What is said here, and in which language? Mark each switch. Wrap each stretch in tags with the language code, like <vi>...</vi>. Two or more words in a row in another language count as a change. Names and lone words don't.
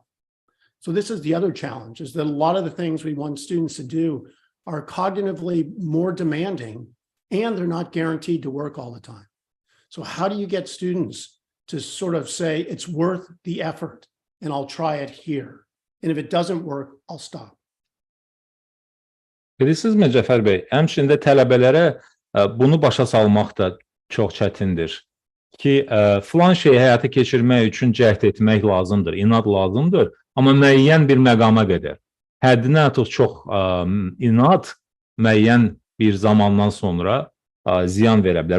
<en>So this is the other challenge, is that a lot of the things we want students to do are cognitively more demanding, and they're not guaranteed to work all the time. So how do you get students to sort of say, it's worth the effort, and I'll try it here. And if it doesn't work, I'll stop.</en> <az>Bilirsinizmi Cəfər bəy, həmçində tələbələrə bunu başa salmaq da çox çətindir. Ki, filan şeyi həyata keçirmək üçün cəhd etmək lazımdır, inad lazımdır, amma müəyyən bir məqama qədər. həddindən artıq çox inad müəyyən bir zamandan sonra ziyan verə bilər.</az>